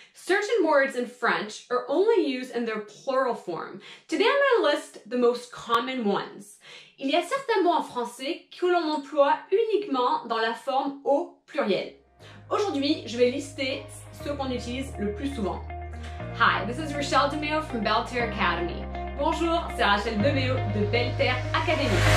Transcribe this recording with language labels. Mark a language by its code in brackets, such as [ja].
[en] Certain words in French are only used in their plural form. Today I'm going to list the most common ones. [fr] Il y a certains mots en français que l'on emploie uniquement dans la forme au pluriel. Aujourd'hui, je vais lister ceux qu'on utilise le plus souvent. [en] Hi, this is Rachelle DeMeo from Belle Terre Academy. [fr] Bonjour, c'est Rachelle DeMeo de Belle Terre Academy.